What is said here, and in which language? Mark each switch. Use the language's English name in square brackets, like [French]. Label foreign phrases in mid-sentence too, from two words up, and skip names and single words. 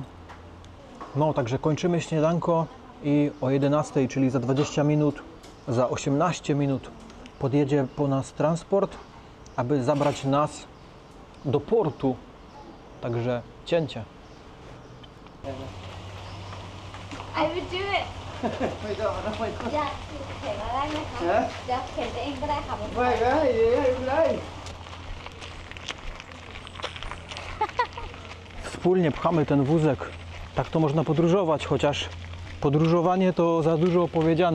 [Polish] No, także kończymy śniadanko i o 11, czyli za 20 minut, za 18 minut podjedzie po nas transport, aby zabrać nas do portu. Także cięcie. [English] I will do it. [Thai] ไม่ต้องเอาไม่ต้อง อยากเข็นอะไรไหมคะ ฮะ อยากเข็นเองก็ได้ค่ะ ไม่ได้ให้ไปเลย [Polish] Wspólnie pchamy ten wózek. Tak to można podróżować, chociaż podróżowanie to za dużo powiedziane.